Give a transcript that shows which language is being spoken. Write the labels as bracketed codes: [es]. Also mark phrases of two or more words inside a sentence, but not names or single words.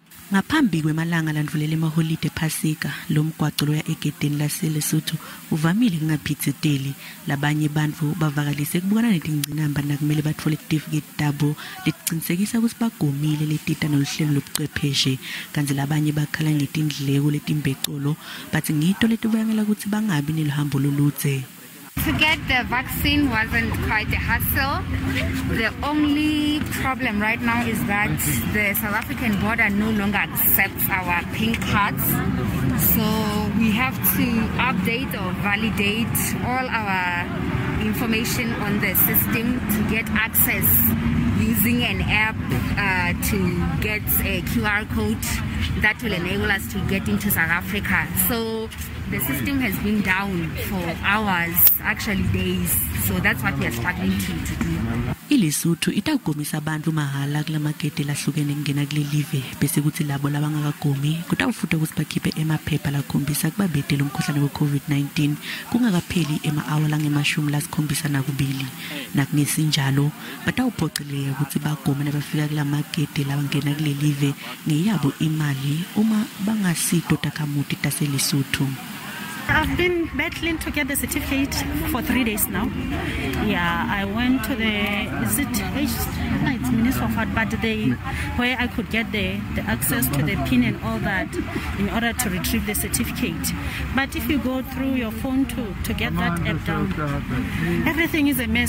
[ss] Ngaphambi kwemalanga landvulela emaholide ephasika lo mgwaco loya egedeni laseLesotho uvamile kungaphitsiteli labanye bantfu bavakalise kubukana netingcinamba nakumele batfole certificate tabo lecinisekisa ukuthi bagomile letita noluhlelo lobuchwepheshe kantsi labanye bakhala ngetindleko letimbecolo bathi ngito letibangela ukuthi bangabi neluhambo loludze. [en] To get the vaccine wasn't quite a hassle. The only problem right now is that the South African border no longer accepts our pink cards. So we have to update or validate all our information on the system to get access using an app to get a QR code that will enable us to get into South Africa. So the system has been down for hours, actually days. So that's what we are struggling to do. [ss] iLesotho itagomisa abantu mahala kulamagede lahlukene kungena kulelive bese kuthi labo labangakagomi kutawufuta ukuthi bakhiphe emaphepha lakhombisa kubabetela umkhuhlane we-COVID-19 kungakapheli ema-hour langemashumi lasikhombisa nakubili. Nakungesinjalo batawuphoceleka ukuthi bagome nabafika kulamagede labangena kulelive ngeyabo imali uma bangasito takhamuti taseLesotho. [en] I've been battling to get the certificate for 3 days now. Yeah, I went to it's Minister of Health, but where I could get the access to the PIN and all that in order to retrieve the certificate. But if you go through your phone to get that app down, everything is a mess.